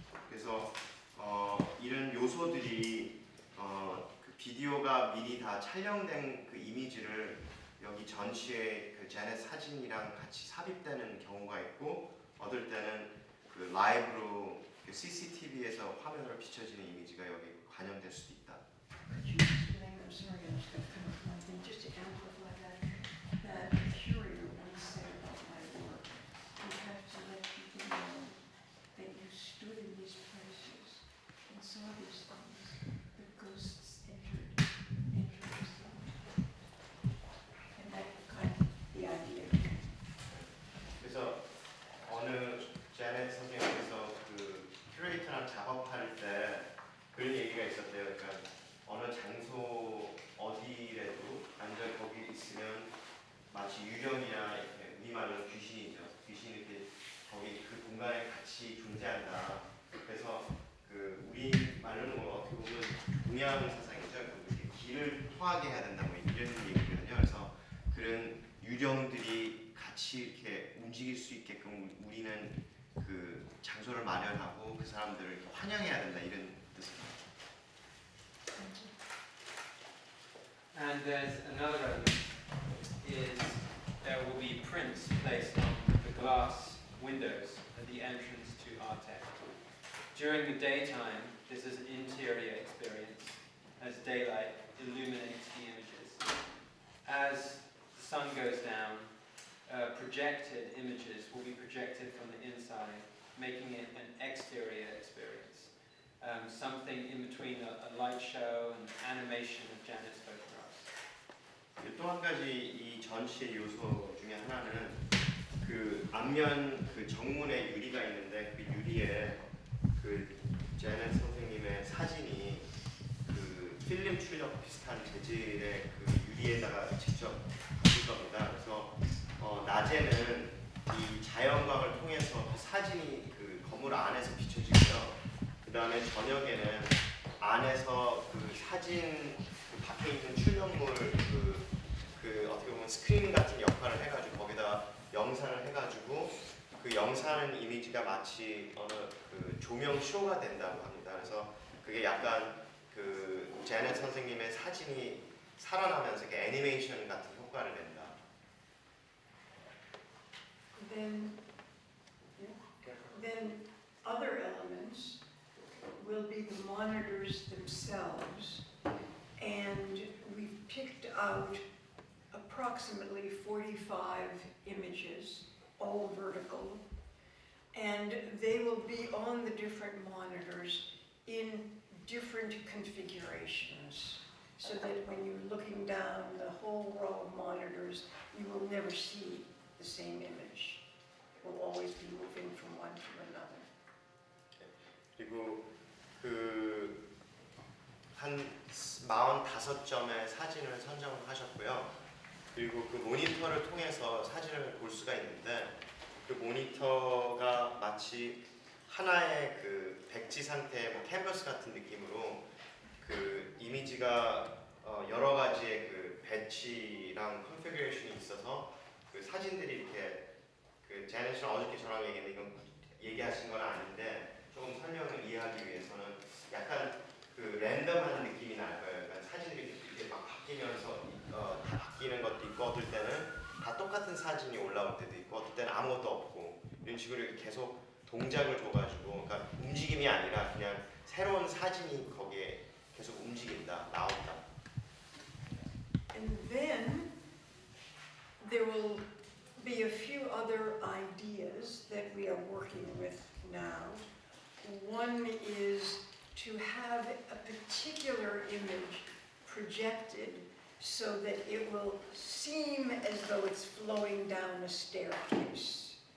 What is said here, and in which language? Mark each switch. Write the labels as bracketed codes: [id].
[ko] 그래서 이런 요소들이 그 비디오가 미리 다 촬영된 그 이미지를 여기 전시에 그 제넷 사진이랑 같이 삽입되는 경우가 있고 어떨 때는 그 라이브로 그 CCTV에서 화면으로 비춰지는 이미지가 여기 반영될 수도 있다. [en] Could you explain, I'm sorry, I was going to come up with one thing, just to amplify that curator once said about my work, you have to let people know that you stood in these places and saw these things, the ghosts entered the scene. And that kind of the idea. [ko] 그래서 어느 제넷 선생님께서 그 큐레이터랑 작업할 때 그런 얘기가 있었대요. 그러니까 어느 장소 어디라도 완전 거기 있으면 마치 유령이나 이렇게 우리 말로 귀신이죠. 귀신이 이렇게 거기 그 공간에 같이 존재한다. 그래서 그 우리 말로는 어떻게 보면 동양 사상이죠. 이렇게 길을 통하게 해야 된다 뭐 이런 얘기거든요. 그래서 그런 유령들이 같이 이렇게 움직일 수 있게끔 우리는 그 장소를 마련하고 그 사람들을 이렇게 환영해야 된다 이런 뜻입니다. [en] And there's another element, is there will be prints placed on the glass windows at the entrance to Artec. During the daytime, this is an interior experience, as daylight illuminates the images. As the sun goes down, projected images will be projected from the inside, making it an exterior experience. Something in between a light show and animation of Janet's photographs. [ko] 또 한 가지 이 전시의 요소 중에 하나는 그 앞면 그 정문에 유리가 있는데 그 유리에 그 제넷 선생님의 사진이 그 필름 출력 비슷한 재질의 그 유리에다가 직접 붙일 겁니다. 그래서 낮에는 이 자연광을 통해서 그 사진이 그 건물 안에서 비춰지고요. 그 다음에 저녁에는 안에서 그 사진 그 밖에 있는 출력물 그 어떻게 보면 스크린 같은 역할을 해가지고 거기다 영상을 해가지고 그 영상 이미지가 마치 어느 그 조명 쇼가 된다고 합니다. 그래서 그게 약간 그 제넷 선생님의 사진이 살아나면서 이렇게 애니메이션 같은 효과를 낸다. [en] Then other elements will be the monitors themselves, and we've picked out approximately 45 images, all vertical, and they will be on the different monitors in different configurations, so that when you're looking down the whole row of monitors, you will never see the same image. It will always be moving from one to another. [ko] 그리고 그 한 45점의 사진을 선정을 하셨고요. 그리고 그 모니터를 통해서 사진을 볼 수가 있는데 그 모니터가 마치 하나의 그 백지 상태의 뭐 캔버스 같은 느낌으로 그 이미지가 여러 가지의 그 배치랑 컨피그레이션이 있어서 그 사진들이 이렇게 그 제넷 씨랑 어저께 저랑 얘기했는데 이건 얘기하신 건 아닌데 조금 설명을 이해하기 위해서는 약간 그 랜덤한 느낌이 날 거예요. 그러니까 사진들이 이렇게 막 바뀌면서 다 바뀌는 것도 있고 어떨 때는 다 똑같은 사진이 올라올 때도 있고 어떨 때는 아무것도 없고 이런 식으로 계속 동작을 줘가지고 그러니까 움직임이 아니라 그냥 새로운 사진이 거기에 계속 움직인다, 나온다. [en] And then there will be a few other ideas that we are working with now. One is to have a particular image projected so that it will seem as though it's flowing down a staircase.